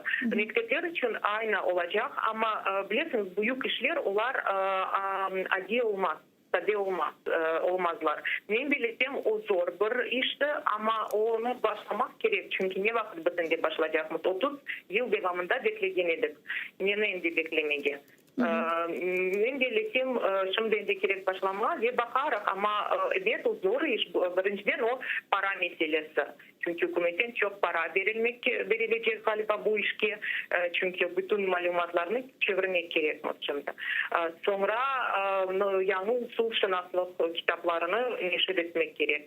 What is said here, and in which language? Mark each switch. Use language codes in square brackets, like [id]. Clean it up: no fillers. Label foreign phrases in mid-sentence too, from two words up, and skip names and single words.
[crh] Mektepler için aynı olacak ama bilirsiniz büyük işler onlar adi olmaz. tabii olmazlar. Men bilsem o zor bir işti ama onu başlamak gerek. Çünkü ne vakit bitinde başlayacakmış? 30 yıl devamında bekleyen edik. Neni endi beklemege. Men bilsem şimdi endi gerek başlamaya ve bakarak ama evet o zor iş. Birinciden o para meselesi. Çünkü hükümetten çok para verilecek galiba bu işe. Çünkü bütün malumatlarını çevirmek gerek. Sonra yanı usul şınaklık kitaplarını neşir etmek gerek.